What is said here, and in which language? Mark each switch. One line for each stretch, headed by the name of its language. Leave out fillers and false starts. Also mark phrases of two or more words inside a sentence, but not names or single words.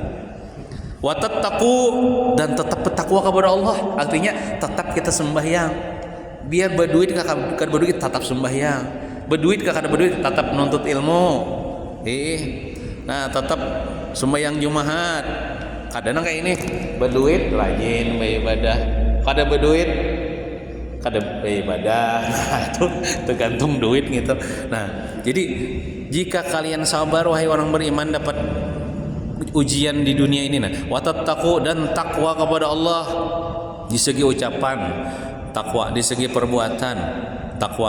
Arabic: وتتقوا,
Indonesian: dan tetap bertakwa kepada Allah, artinya tetap kita sembahyang.
Banjar: Biar berduit kada berduit tetap sembahyang, berduit kada berduit tetap menuntut ilmu. Nah tetap sembahyang Jumat. Kadang kayak ini berduit rajin beribadah, kada berduit kada beribadah.
Indonesian: Nah itu tergantung duit gitu. Nah jadi jika kalian sabar wahai orang beriman dapat ujian di dunia ini, nah watattaqu, dan takwa kepada Allah di segi ucapan, takwa di segi perbuatan, takwa.